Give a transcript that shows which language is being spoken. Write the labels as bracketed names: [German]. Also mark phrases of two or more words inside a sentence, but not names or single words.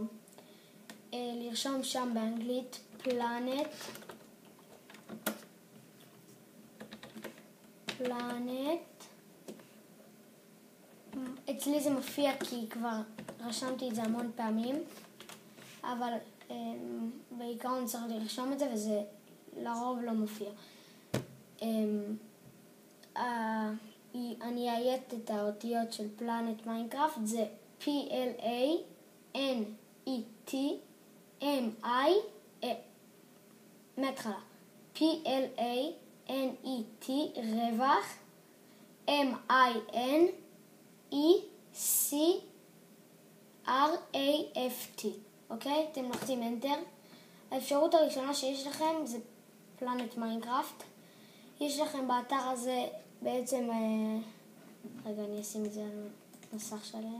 [Hebrew] לרשום שם באנגלית פלנט, אצלי זה מופיע כי כבר רשמתי את זה המון פעמים, אבל בעיקרון צריך לרשום את זה וזה לרוב לא מופיע. אני אייט את האותיות של פלנט מיינקראפט, זה P-L-A-N-E-T M-I מההתחלה P-L-A-N-E-T רווח M-I-N-E-C-R-A-F-T. אוקיי? אתם לוחצים Enter. האפשרות הראשונה שיש לכם זה פלנט מיינקראפט. יש לכם באתר הזה בעצם, רגע אני אשים את זה על מסך שלהם.